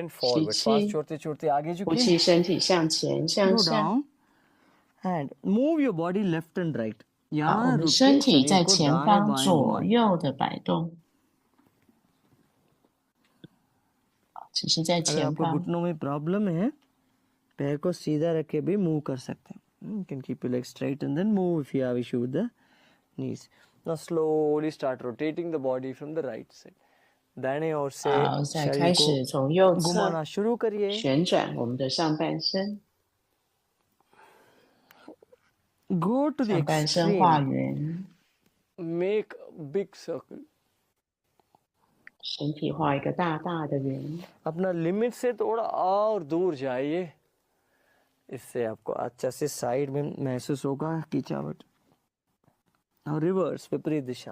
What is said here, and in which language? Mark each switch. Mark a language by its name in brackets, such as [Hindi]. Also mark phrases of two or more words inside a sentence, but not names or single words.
[English] bend [Chinese] 吸 [English] forward। श्वास [Chinese] 气， [Hindi] छोड़ते छोड़ते आगे [Chinese] 呼 [Hindi] झुकिए [Chinese] 气，身体向前向 [English] go [Chinese] 下。 [English] down and move your body left and right। [Chinese] 好，我 [Hindi] यहाँ [Chinese] 们 [Hindi] रुक [Chinese] 身 [Hindi] के [Chinese] 体 [Hindi] शरीर [Chinese] 在 [Hindi] को [Chinese] 前 [Hindi] दाएं [Chinese] 方 [Hindi] बाएं [Chinese] 左 [Hindi] घुमाएं। [Chinese] 右的摆动，只是在 [Hindi] अगर [Chinese] 前 [Hindi] आपको [Chinese] 方。 [Hindi] घुटनों में प्रॉब्लम है पैर को सीधा रख के भी मूव कर सकते हैं। [English] You can keep your legs straight and then move if you have issue with the knees। Now slowly start rotating the body from the right side। [Hindi] दाहिने ओर से [Chinese] 好，再 [Hindi] शरीर [Chinese] 开 [Hindi] को [Chinese] 始从右侧 [Hindi] घुमाना शुरू करिए। [Chinese] 旋转我们的上半身， [English] Go to the [Chinese] 上半身画 [English] extreme। [Chinese] 圆， [English] Make a big circle। [Chinese] 身体画一个大大的圆。 [Hindi] अपना लिमिट से थोड़ा और दूर जाइए। इससे आपको अच्छा से साइड में महसूस होगा खिंचावट। और रिवर्स विपरीत दिशा।